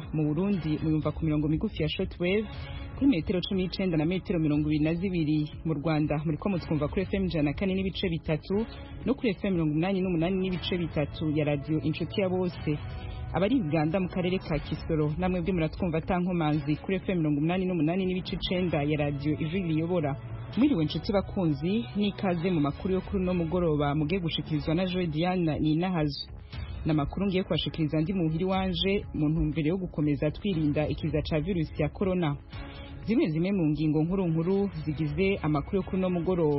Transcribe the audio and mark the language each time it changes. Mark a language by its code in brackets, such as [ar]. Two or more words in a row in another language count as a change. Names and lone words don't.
[rn] Mu Burundi muyumva ku mirongo migufi ya shortwave kuri metero 19 na metero 22. Mu Rwanda muri ko mutwumva kuri FM 104 n'ibice bitatu no kuri FM 88 n'ibice bitatu ya radio Inshuti ya Bose. Abari Uganda mu karere ka Kisoro namwe bwe muratwumva tankomanzi kuri FM 88 n'ibice 9 ya radio ijwi riyobora. Mwiriwe nshuti bakunzi n'ikaze mu makuru yo kuri no mugoroba mugiye gushikirizwa na Joy Diana ni nahazo. Na makuru ngiye kwashikiriza ndi muhiri wanje mu ntumbero yo gukomeza twirinda ikiza ca virus ya corona. Zimwe mu ngingo nkuru zigize amakuru yo kuri no mugoroba.